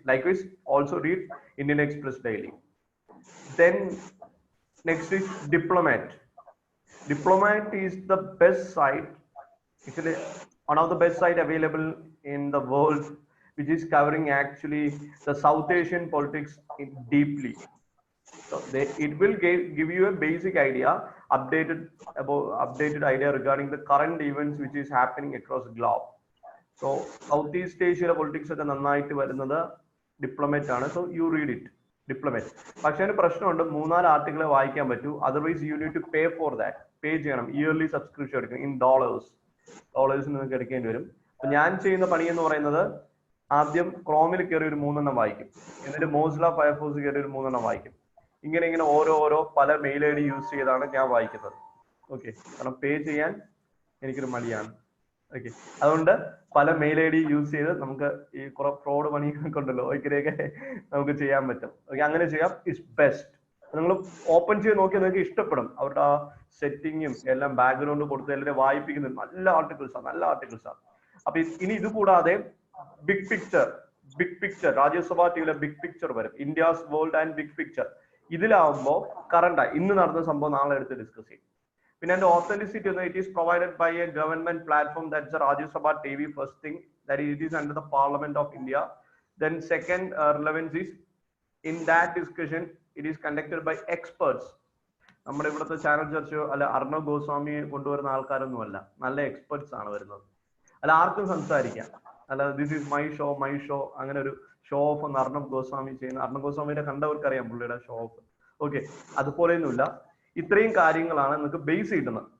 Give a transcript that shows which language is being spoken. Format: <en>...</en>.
<en>Likewise, also read Indian Express daily. Then next is Diplomat is the best site, actually one of the best site available in the world, which is covering actually the South Asian politics deeply. So it will give you a basic idea, updated idea regarding the current events which is happening across the globe. So Southeast Asia politics</en> <ml>ഒക്കെ നന്നായിട്ട് വരുന്നത് Diplomat ആണ്.</ml> <en>So you read it, Diplomat.</en> <ml>പക്ഷേ അതിന് പ്രശ്നമുണ്ട്, 3-4 ആർട്ടിക്കിളെ വായിക്കാൻ പറ്റൂ.</ml> <en>Otherwise you need to pay for that.</en> <ml>പേ ചെയ്യണം, ഇയർലി സബ്സ്ക്രിപ്ഷൻ എടുക്കണം. ഇൻ ഡോളേഴ്സ് നിങ്ങൾക്ക് എടുക്കേണ്ടി വരും. അപ്പൊ ഞാൻ ചെയ്യുന്ന പണി എന്ന് പറയുന്നത്, ആദ്യം ക്രോമിൽ കയറി ഒരു 3 എണ്ണം വായിക്കും, എന്നിട്ട് മോസില്ല ഫയർഫോക്സ് കയറി ഒരു 3 എണ്ണം വായിക്കും. ഇങ്ങനെ ഓരോ പല മെയിൽ ID യൂസ് ചെയ്താണ് ഞാൻ വായിക്കുന്നത്. ഓക്കെ, കാരണം പേ ചെയ്യാൻ എനിക്കൊരു മടിയാണ്. ഓക്കെ, അതുകൊണ്ട് പല മെയിൽ ID യൂസ് ചെയ്ത് നമുക്ക് ഈ കുറെ ഫ്രോഡ് പണിയൊക്കെ ഉണ്ടല്ലോ, ഇങ്ങനെയൊക്കെ നമുക്ക് ചെയ്യാൻ പറ്റും. ഓക്കെ, അങ്ങനെ ചെയ്യാം.</ml> <en>Is best.</en> <ml>നിങ്ങൾ ഓപ്പൺ ചെയ്ത് നോക്കിയാൽ നിങ്ങൾക്ക് ഇഷ്ടപ്പെടും. അവരുടെ ആ സെറ്റിങ്ങും എല്ലാം ബാക്ക്ഗ്രൗണ്ട് കൊടുത്ത് എല്ലാവരും വായിപ്പിക്കുന്നത് നല്ല ആർട്ടിക്കിൾസാണ്. അപ്പൊ ഇനി ഇത് കൂടാതെ big picture Rajya Sabha ടിവിയിലെ big picture വരും. India's world and big picture. ഇതിലാവുമ്പോൾ current ഇന്ന് നടന്ന സംഭവം നാളെ എടുത്ത് ഡിസ്കസ് ചെയ്യും. പിന്നെ അതിന്റെ ഓത്തന്റിസിറ്റി എന്ന്</ml> <en>It is provided by A government platform that's A Rajya Sabha TV first thing that it is under the parliament of India. Then second relevance is in that discussion it is conducted by experts.</en> <ml>നമ്മുടെ ഇവിടുത്തെ channel ചർച്ചയോ അല്ല അർണബ് ഗോസ്വാമിയെ കൊണ്ടുവരുന്ന ആൾക്കാരൊന്നും അല്ല, നല്ല experts ആണ് വരുന്നത്. അല്ല ആർക്കും സംസാരിക്കാം, അല്ല</ml> <en>this is my show</en> <ml>അങ്ങനെ ഒരു ഷോ ഓഫ് ഒന്ന് അർണബ് ഗോസ്വാമി ചെയ്യുന്ന, അർണബ് ഗോസ്വാമിനെ കണ്ടവർക്കറിയാം പുള്ളിയുടെ ഷോ ഓഫ്. ഓക്കെ, അതുപോലെയൊന്നുമില്ല. ഇത്രയും കാര്യങ്ങളാണ് നിങ്ങൾക്ക് ബേസ് കിട്ടുന്നത്.</ml>